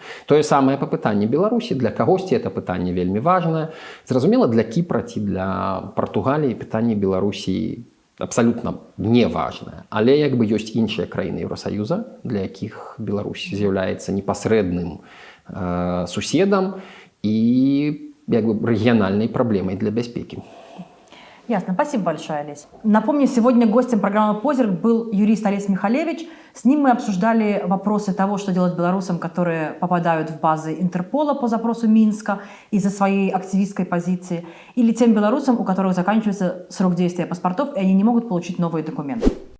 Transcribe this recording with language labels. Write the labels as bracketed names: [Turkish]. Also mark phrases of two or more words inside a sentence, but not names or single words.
[Belarusian] Тое самае па пытанні Беларусі, для кагосьці это пытанне вельмі важнае. Зразумела, для Кіпра ці для Партугаліі пытанне Беларусі абсалютна не важнае. Але ёсць іншыя краіны Еўрасаюза, для якіх Беларусь з'яўляецца непасрэдным суседам [Russian] и региональной проблемой для безопасности. Ясно. Спасибо большое, Олесь. Напомню, сегодня гостем программы «Позерк» был юрист Олесь Михалевич. С ним мы обсуждали вопросы того, что делать белорусам, которые попадают в базы Интерпола по запросу Минска из-за своей активистской позиции, или тем белорусам, у которых заканчивается срок действия паспортов, и они не могут получить новые документы.